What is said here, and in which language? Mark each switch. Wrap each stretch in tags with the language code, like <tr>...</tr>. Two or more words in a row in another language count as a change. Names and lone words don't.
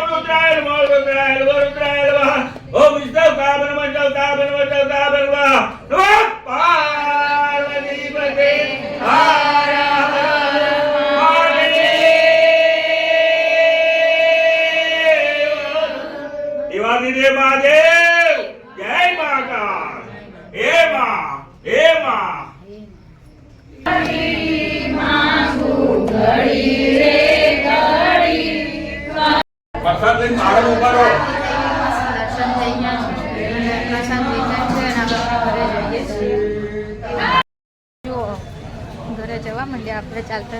<sa>रुद्राय नमो रुद्राय नमो रुद्राय नमः ओम विष्णुकाय नमः जलकाय नमः जलकाय नमः नमः पार्वती पते हर हर महादेव देवादिदेव महादेव जय महाकाल हे मां</sa> <gu>વરસાદ લઈને માળો ઉભા રહો. દર્શન થઈ ગયા છે પ્રસાદ વેચાય છે અને આપણે ઘરે જઈએ છીએ જુઓ ઘરે જવા માંડ્યા આપણે ચાલતા</gu>